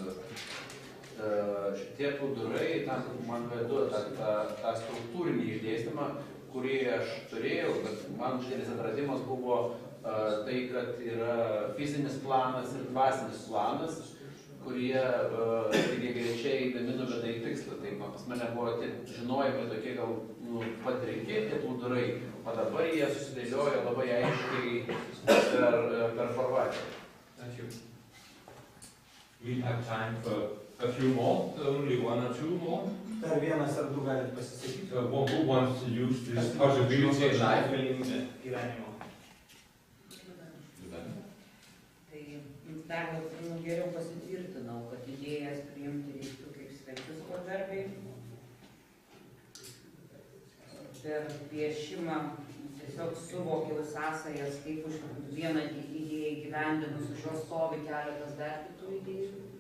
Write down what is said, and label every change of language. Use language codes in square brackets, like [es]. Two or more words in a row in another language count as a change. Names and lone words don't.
[lt] Šitie plūdurai man duoda tą struktūrinį išdėstymą, kurį aš turėjau, bet man didelis atradimas buvo tai, kad yra fizinis planas ir dvasinis planas, kurie greičiai eidami nuveda į tikslą. Tai pas mane buvo tie žinojimai tokie gal patrinkti tie plūdurai, o dabar jie susidėliojo labai aiškiai per formatą. [en] Thank you. We have time for a few more, only one or two more. [lt] Dar vienas ar du galit pasisakyti. [en] Who wants to use this possibility in life? [lt] Gyvenimo. Dar geriau pasitvirtinau, kad idėjas priimti reiktų kaip svečius pagarbiai. Per piešimą tiesiog suvokiau sąsajas, kaip už vieną idėją įgyvendinus už jos stovi keletas dar kitų idėjų.